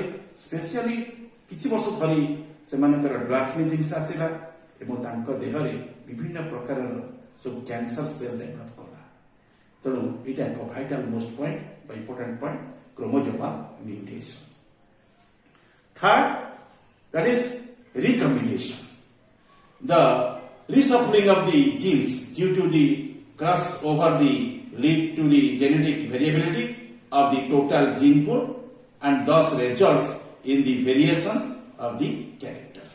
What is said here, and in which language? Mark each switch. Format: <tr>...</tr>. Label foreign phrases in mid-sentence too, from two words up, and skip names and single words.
<or>ସ୍ପେସିଆଲି କିଛି ବର୍ଷ ଧରି ସେମାନଙ୍କର ଡ୍ୱାର୍ଫିଜିମ୍ସ ଆସିଲା ଏବଂ ତାଙ୍କ ଦେହରେ ବିଭିନ୍ନ ପ୍ରକାରର ସବୁ</or> <en>cancer cell develop</en> <or>କଲା। ତେଣୁ ଏଇଟା ଏକ</or> <en>vital most point</en> <or>ବା</or> <en>important point, chromosomal mutation. ଥାର୍ଡ, that is recombination, the reshuffling of the genes due to the crossover the lead to the genetic variability of the total gene pool and thus results in the variations of the characters.</en>